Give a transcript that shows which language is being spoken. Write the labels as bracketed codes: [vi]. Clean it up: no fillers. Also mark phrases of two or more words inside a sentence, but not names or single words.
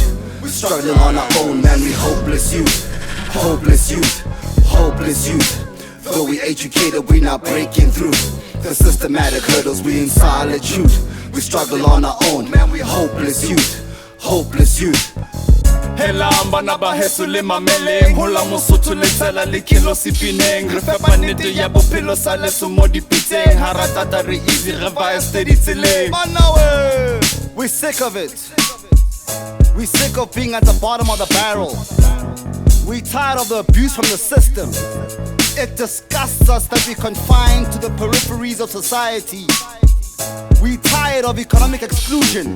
[en] We struggling on our own, man, we hopeless youth. Hopeless youth, hopeless youth, though we educated, we not breaking through the systematic hurdles, we in solitude. We struggle on our own, man, we hopeless youth. Hopeless youth. [st] Helamba na baheso le mameleng, hola mosotho le tsela le kilo sipineng, re fepa nnete ya bophelo sa leso mo dipitseng, ha ratata re easy re vaya steady tseleng. [en] We sick of it. We sick of being at the bottom of the barrel. We tired of the abuse from the system. It disgusts us that we confined to the peripheries of society. We tired of economic exclusion.